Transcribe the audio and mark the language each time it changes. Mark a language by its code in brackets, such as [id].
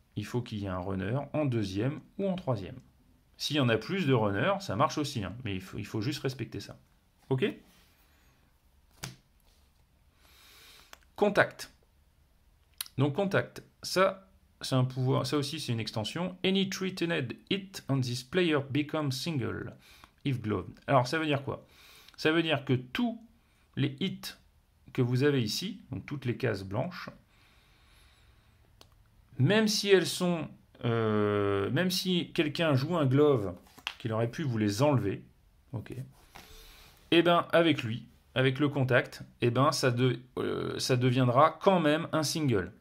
[fr] Il faut qu'il y ait un runner en deuxième ou en troisième. S'il y en a plus de runners, ça marche aussi, hein, mais il faut juste respecter ça. OK ? Contact. Donc contact, ça c'est un pouvoir, ça aussi c'est une extension. [en] Any threatened hit on this player becomes single if gloved. [fr] Alors ça veut dire quoi? Ça veut dire que tous les hits que vous avez ici, donc toutes les cases blanches, même si elles sont, même si quelqu'un joue un glove, qu'il aurait pu vous les enlever, ok, et ben avec lui, avec le contact, et ben ça deviendra quand même un single.